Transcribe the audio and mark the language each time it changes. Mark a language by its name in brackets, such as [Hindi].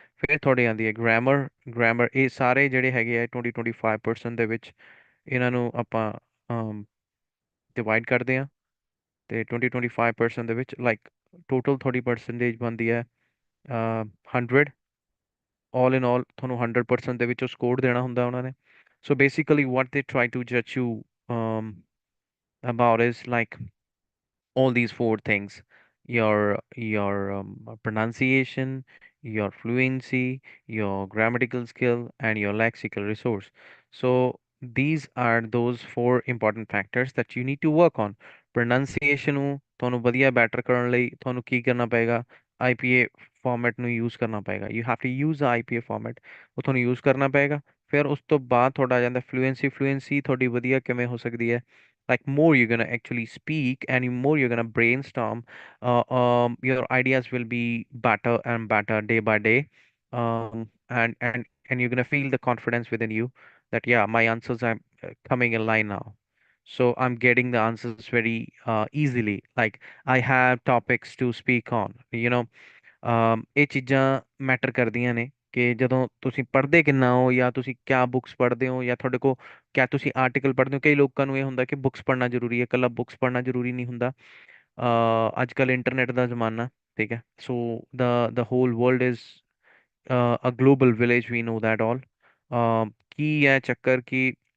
[Punjabi] ਫਿਰ ਤੁਹਾਡੇ ਆਉਂਦੀ ਹੈ ਗ੍ਰਾਮਰ। ਗ੍ਰਾਮਰ ਇਹ ਸਾਰੇ ਜਿਹੜੇ ਹੈਗੇ ਆ 20-25% ਦੇ ਵਿੱਚ ਇਹਨਾਂ ਨੂੰ ਆਪਾਂ ਡਿਵਾਈਡ ਕਰਦੇ ਹਾਂ। ਤੇ 20-25% ਦੇ ਵਿੱਚ ਲਾਈਕ ਟੋਟਲ ਤੁਹਾਡੀ ਪਰਸੈਂਟੇਜ ਬਣਦੀ ਹੈ 100। ਆਲ ਇਨ ਆਲ ਤੁਹਾਨੂੰ 100% ਦੇ ਵਿੱਚੋਂ ਸਕੋਰ ਦੇਣਾ ਹੁੰਦਾ ਉਹਨਾਂ ਨੇ। [English] So basically ਵਾਟ ਦੇ try to ਜੱਜ you about is like all these four things: your pronunciation, your fluency, your grammatical skill, and your lexical resource. So these are those four important factors that you need to work on। [Punjabi] pronunciation ਨੂੰ ਤੁਹਾਨੂੰ ਵਧੀਆ better ਕਰਨ ਲਈ ਤੁਹਾਨੂੰ ਕੀ ਕਰਨਾ ਪਏਗਾ? IPA format ਨੂੰ use ਕਰਨਾ ਪਏਗਾ। [English] you have to use the IPA format, [Punjabi] ਉਹ ਤੁਹਾਨੂੰ ਯੂਜ਼ ਕਰਨਾ ਪਏਗਾ। ਫਿਰ ਉਸ ਤੋਂ ਬਾਅਦ ਤੁਹਾਡਾ ਆ ਜਾਂਦਾ ਫਲੂਐਂਸੀ। ਫਲੂਐਂਸੀ ਤੁਹਾਡੀ ਵਧੀਆ ਕਿਵੇਂ ਹੋ ਸਕਦੀ ਹੈ? [English] Like more you're gonna actually speak and more you're gonna brainstorm, your ideas will be better and better day by day, and you're gonna feel the confidence within you that yeah, my answers are coming in line now, so I'm getting the answers very easily, like I have topics to speak on, you know। [Punjabi] ਇਹ ਚੀਜ਼ਾਂ matter ਕਰਦੀਆਂ ਨੇ ਕਿ ਜਦੋਂ ਤੁਸੀਂ ਪੜ੍ਹਦੇ ਕਿੰਨਾ ਹੋ, ਜਾਂ ਤੁਸੀਂ ਕਿਆ ਬੁੱਕਸ ਪੜ੍ਹਦੇ ਹੋ, ਜਾਂ ਤੁਹਾਡੇ ਕੋਲ ਕਿਆ ਤੁਸੀਂ ਆਰਟੀਕਲ ਪੜ੍ਹਦੇ ਹੋ। ਕਈ ਲੋਕਾਂ ਨੂੰ ਇਹ ਹੁੰਦਾ ਕਿ ਬੁੱਕਸ ਪੜ੍ਹਨਾ ਜ਼ਰੂਰੀ ਹੈ, ਇਕੱਲਾ ਬੁੱਕਸ ਪੜ੍ਹਨਾ ਜ਼ਰੂਰੀ ਨਹੀਂ ਹੁੰਦਾ। ਅੱਜ ਕੱਲ੍ਹ ਇੰਟਰਨੈਟ ਦਾ ਜ਼ਮਾਨਾ, ਠੀਕ ਹੈ। [English] So the whole world is a global village, we know that all। [Punjabi] ਕੀ ਹੈ ਚੱਕਰ ਕਿ